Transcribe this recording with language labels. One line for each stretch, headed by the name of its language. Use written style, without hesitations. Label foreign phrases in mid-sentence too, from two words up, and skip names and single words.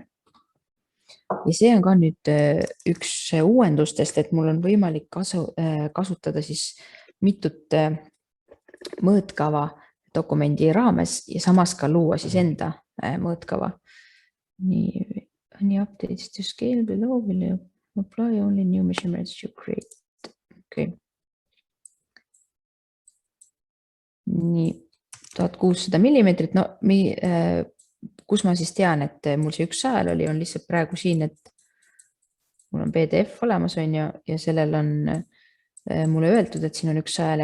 Estonian: Ja see on ka nüüd üks uuendustest, et mul on võimalik kasutada siis mitut mõõtkava dokumendi raames ja samas ka luua siis enda mõõtkava.
English: Nii updates to scale below will apply only new measurements you create.
Estonian: Okay. Nii 1600 millimeetrit. No, kus ma siis tean, et mul see üks sajal oli, on lihtsalt praegu siin, et mul on PDF olemas on ja sellel on mulle öeldud, et siin on üks sajale.